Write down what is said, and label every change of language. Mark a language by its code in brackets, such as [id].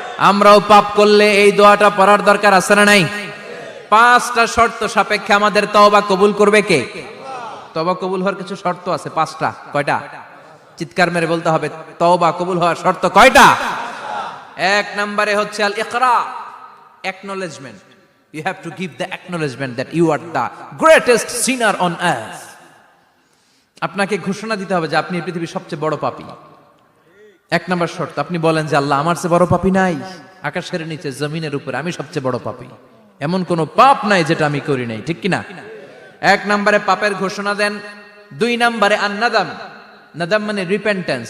[bn] আমরাও পাপ করলে এই দোয়াটা পড়ার দরকার আছে না নাই? 5টা শর্ত সাপেক্ষে আমাদের তওবা কবুল করবে কে? তওবা কবুল হওয়ার কিছু শর্ত আছে 5টা। কয়টা? চিৎকার মেরে বলতে হবে, তওবা কবুল হওয়ার শর্ত কয়টা? 1 নম্বরে হচ্ছে আল ইকরা, acknowledgement. [en] You have to give the acknowledgement that you are the greatest sinner on earth. [bn] আপনাকে ঘোষণা দিতে হবে যে আপনি এই পৃথিবীর সবচেয়ে বড় পাপী। এক নাম্বার শর্ত, আপনি বলেন যে আল্লাহ আমার চেয়ে বড় পাপী নাই, আকাশের নিচে জমিনের উপরে আমি সবচেয়ে বড় পাপী, এমন কোন পাপ নাই যেটা আমি করি নাই, ঠিক কিনা? এক নম্বরে পাপের ঘোষণা দেন। দুই নম্বরে আন্নাদাম, নাদাম মানে রিপেন্টেন্স।